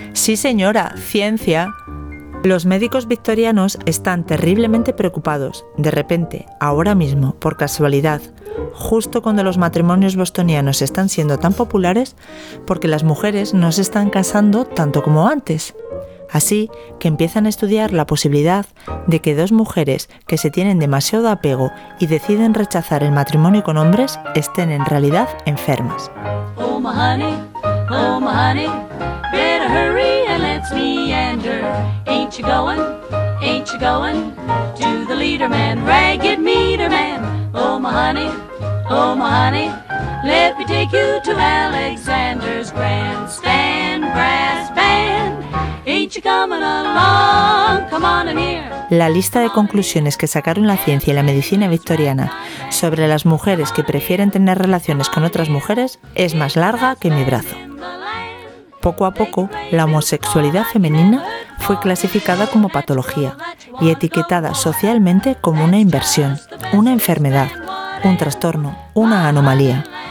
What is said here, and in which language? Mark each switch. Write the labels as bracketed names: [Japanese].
[Spanish] Sí, señora, ciencia. Los médicos victorianos están terriblemente preocupados, de repente, ahora mismo, por casualidad, justo cuando los matrimonios bostonianos están siendo tan populares, porque las mujeres no se están casando tanto como antes. Así que empiezan a estudiar la posibilidad de que 2 mujeres que se tienen demasiado apego y deciden rechazar el matrimonio con hombres estén en realidad enfermas. [English] Oh, my honey. Oh, my honey. honey, better hurry and let's meander. Ain't you going, ain't you going to the leader man, ragged meter man? Oh, my honey, oh, my honey, let me take you to Alexander's grandstand brass band. Ain't you coming along? Come on in here. [Spanish] La lista de conclusiones que sacaron la ciencia y la medicina victoriana sobre las mujeres que prefieren tener relaciones con otras mujeres es más larga que mi brazo. Poco a poco, la homosexualidad femenina fue clasificada como patología y etiquetada socialmente como una inversión, una enfermedad, un trastorno, una anomalía.